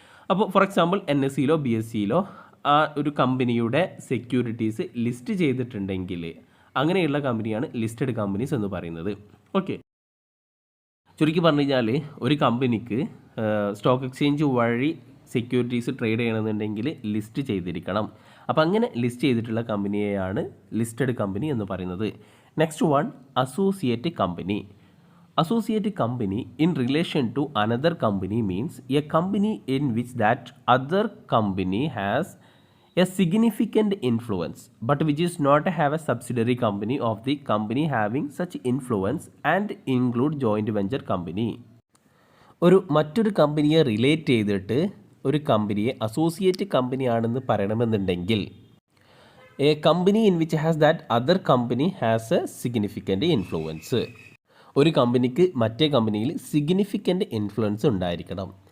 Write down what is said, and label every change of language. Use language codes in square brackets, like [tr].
[ml] അപ്പോൾ for example NSEയിലോ BSEയിലോ ആ ഒരു കമ്പനിയുടെ സെക്യൂരിറ്റീസ് ലിസ്റ്റ് ചെയ്തിട്ടുണ്ടെങ്കിൽ അങ്ങനെയുള്ള കമ്പനിയാണ് ലിസ്റ്റഡ് കമ്പനീസ് എന്ന് പറയുന്നത്. ഓക്കെ, ചുരുക്കി പറഞ്ഞു കഴിഞ്ഞാൽ ഒരു കമ്പനിക്ക് സ്റ്റോക്ക് എക്സ്ചേഞ്ച് വഴി സെക്യൂരിറ്റീസ് ട്രേഡ് ചെയ്യണമെന്നുണ്ടെങ്കിൽ ലിസ്റ്റ് ചെയ്തിരിക്കണം. അപ്പോൾ അങ്ങനെ ലിസ്റ്റ് ചെയ്തിട്ടുള്ള കമ്പനിയെയാണ് ലിസ്റ്റഡ് കമ്പനി എന്ന് പറയുന്നത്. [en] Next one, associate company. Associate company in relation to another company means a company in which that other company has a significant influence but which is not have a subsidiary company of the company having such influence and include joint venture company. [ml] മറ്റൊരു കമ്പനിയെ relate ചെയ്തിട്ട് ഒരു കമ്പനിയെ associate company ആണെന്ന് പറയണമെന്നുണ്ടെങ്കിൽ [en] A company in which has that other company has a significant influence. [ml] ഒരു കമ്പനിക്ക് മറ്റേ കമ്പനിയിൽ സിഗ്നിഫിക്കൻ്റ് ഇൻഫ്ലുവൻസ് ഉണ്ടായിരിക്കണം.